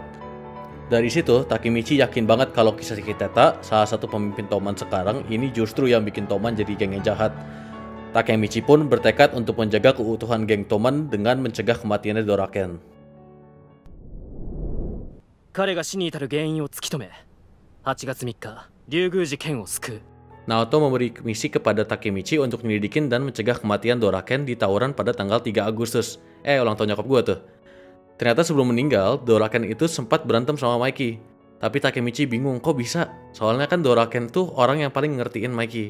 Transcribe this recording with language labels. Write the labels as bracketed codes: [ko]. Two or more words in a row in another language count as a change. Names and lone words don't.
[id] Dari situ, Takemichi yakin banget kalau Kisaki Tetta, salah satu pemimpin Toman sekarang, ini justru yang bikin Toman jadi geng yang jahat. Takemichi pun bertekad untuk menjaga keutuhan geng Toman dengan mencegah kematiannya Doraken. [ja] 彼が死に至る原因を突き止め、8月3日、竜宮寺剣を救う。 [id] Naoto memberi misi kepada Takemichi untuk menyelidikin dan mencegah kematian Doraken di tawuran pada tanggal 3 Agustus. Ulang tahun nyokap gue tuh. Ternyata sebelum meninggal, Doraken itu sempat berantem sama Mikey. Tapi Takemichi bingung, kok bisa? Soalnya kan Doraken tuh orang yang paling ngertiin Mikey.